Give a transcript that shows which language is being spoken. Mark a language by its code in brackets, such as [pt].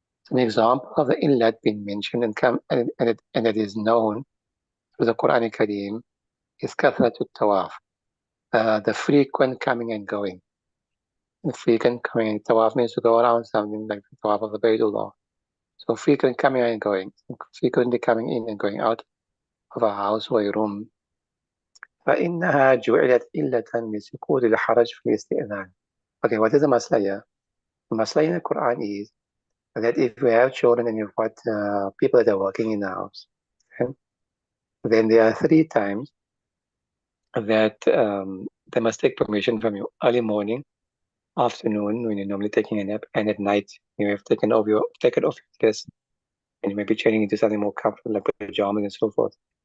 [en] An example of the illat being mentioned and it is known through the Quran Kareem is kathratu tawaf, the frequent coming and going. The frequent coming and tawaf means to go around something like the tawaf of the Baytullah. So frequent coming and going, frequently coming in and going out of a house or a room. [ar] فإنها جعلت إلة لسقوط الحرج في الاستئذان. [en] Okay, what is the masla here? The masla in the Quran is that if you have children and you've got people that are working in the house, okay, then there are 3 times that they must take permission from you: early morning, afternoon when you're normally taking a nap, and at night you have taken off your desk and you may be changing into something more comfortable like pajamas and so forth.